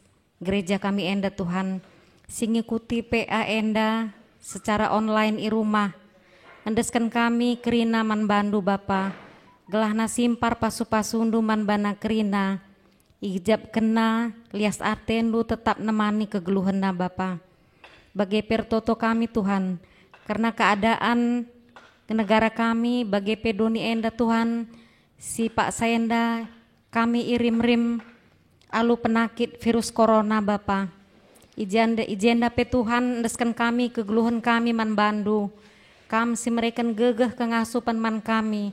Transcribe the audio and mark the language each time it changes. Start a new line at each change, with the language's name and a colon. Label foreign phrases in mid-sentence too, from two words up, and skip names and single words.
Batak Karo: gereja kami enda Tuhan singikuti PA enda
Indonesian: secara online
Batak Karo: i rumah endeskan kami krina man bandu Bapa gelahna simpar pasu-pasundu man bana krina ijab kena lias atendu tetap nemani kegeluhena Bapa bagi pertoto kami Tuhan
Indonesian: karena keadaan ke negara
Batak Karo: kami bagi pedoni enda Tuhan si Pak Saenda kami irim-rim alu penakit virus corona Bapa. Ijenda pe Tuhan endeskan kami kegeluhan kami man bandu. Kam si mereken gegeh kengasupan man kami.